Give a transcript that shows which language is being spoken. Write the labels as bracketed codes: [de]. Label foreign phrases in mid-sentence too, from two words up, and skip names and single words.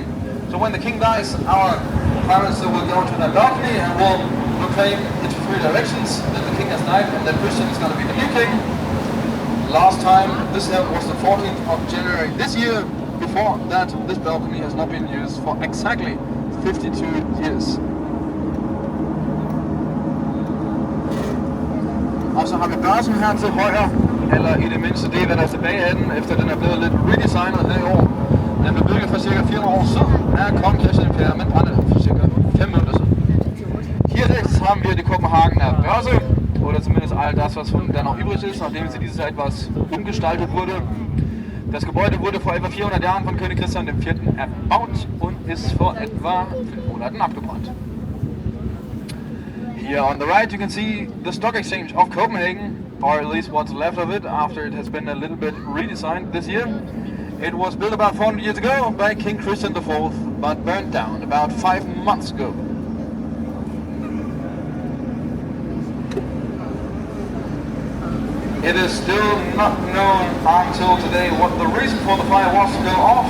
[en] So when the king dies, our prime minister will go to that balcony and will proclaim in 3 directions that the king has died and that Christian is going to be the new king. Last time, this was the 14th of January this year. Before that, this balcony has not been used for exactly 52 years. [da] Og så har vi børsen her til højre, eller i det mindste det, hvad der er tilbage af den, efter den er blevet lidt redesignet her i år. Den blev bygget for cirka 400 år siden af kong Christian IV, men brændte for cirka 5 minutter siden. [de] Hier rechts haben wir die Kopenhagener Börse, oder zumindest all das, was von der noch übrig ist, nachdem sie dieses Jahr etwas umgestaltet wurde. Das Gebäude wurde vor etwa 400 Jahren von König Christian IV erbaut und ist vor etwa 5 Monaten abgebrannt. [en] Here on the right you can see the stock exchange of Copenhagen, or at least what's left of it after it has been a little bit redesigned this year. It was built about 400 years ago by King Christian IV, but burned down about 5 months ago. It is still not known until today what the reason for the fire was to go off.